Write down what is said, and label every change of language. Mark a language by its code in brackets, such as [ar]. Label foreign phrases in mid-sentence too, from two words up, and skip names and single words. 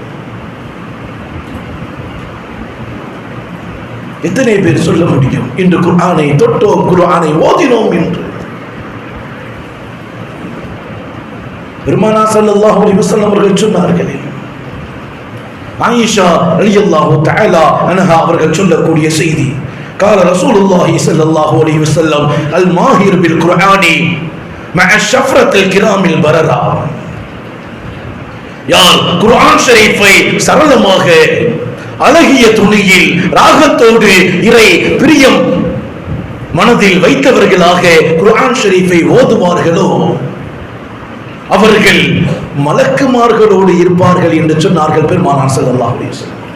[ta] எத்தனை பேர் சொல்ல முடியும் இன்று குர்ஆனை தொட்டோம், குர்ஆனை ஓதினோம் என்று? பெருமானார் [ar] صلى الله عليه وسلم [ta] அவர்கள் சொன்னார்களே, ஆயிஷா [ar] رضي الله تعالى عنها [ta] அவர்கள் சொல்லக்கூடிய செய்தி, [ar] قال رسول الله صلى الله عليه وسلم الماهر بالقرآن مع الشفرة الكرام البررة. [ta] யார் குர்ஆன் ஷரீஃபை சரளமாக அழகிய துணியில் ராகத்தோடு இறை பிரியம் மனதில் வைத்தவர்களாக குர்ஆன் ஷரீஃபை ஓதுவார்களோ அவர்கள் மலக்குமார்களோடு இருப்பார்கள் என்று சொன்னார்கள் பெருமானார் [ar] صلى الله عليه وسلم.